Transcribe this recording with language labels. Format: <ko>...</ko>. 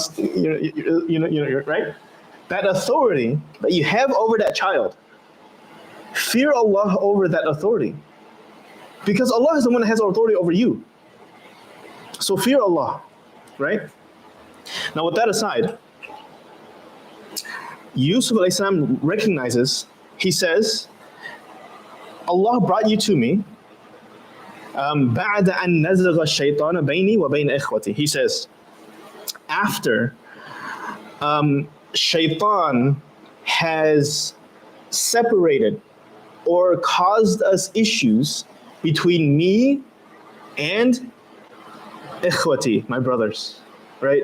<en>You're right. That authority that you have over that child, fear Allah over that authority, because Allah is the one that has authority over you. So fear Allah, right? Now, with that aside, Yusuf alayhi salam recognizes. He says, Allah brought you to me.</en> <ar>بعد أن نزغ الشيطان بيني وبين إخوتي.</ar> <en>He says, after Shaitan has separated or caused us issues between me and Ikhwati, my brothers. Right?</en>